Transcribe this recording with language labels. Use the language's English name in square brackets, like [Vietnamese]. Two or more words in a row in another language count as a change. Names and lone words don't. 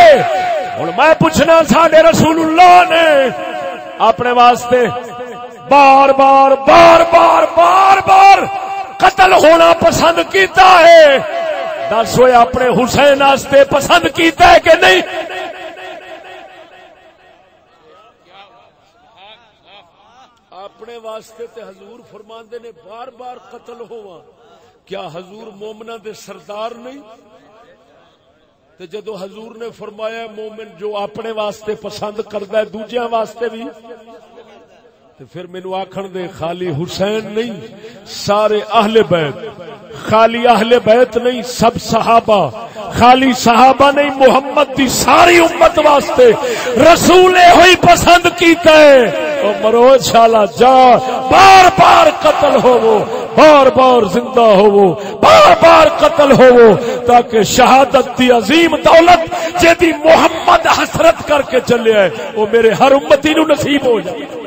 [Punjabi] اور میں پوچھنا ساڈے رسول اللہ نے اپنے واسطے بار بار بار بار بار بار قتل ہونا پسند کیتا ہے. دس ہوئے اپنے حسین واسطے پسند کیتا ہے کہ نہیں؟ اپنے واسطے تے حضور فرماندے نے بار بار قتل ہوا. کیا حضور مومنہ دے سردار نہیں؟ تے جدو حضور نے فرمایا مومن جو اپنے واسطے پسند کردا ہے دوجیاں واسطے بھی، تے پھر مینوں آکھن دے خالی حسین نہیں سارے اہل بیت، خالی اہل بیت نہیں سب صحابہ، خالی صحابہ نہیں محمد دی ساری امت واسطے رسول ہوئی پسند کیتا ہے. او مرو شالا جا بار بار قتل ہوو، بار بار زندہ ہوو، بار بار قتل ہوو، تاکہ شہادت دی عظیم دولت جیدی محمد حسرت کر کے چلے ہے وہ میرے ہر امتی نو نصیب ہو جائے.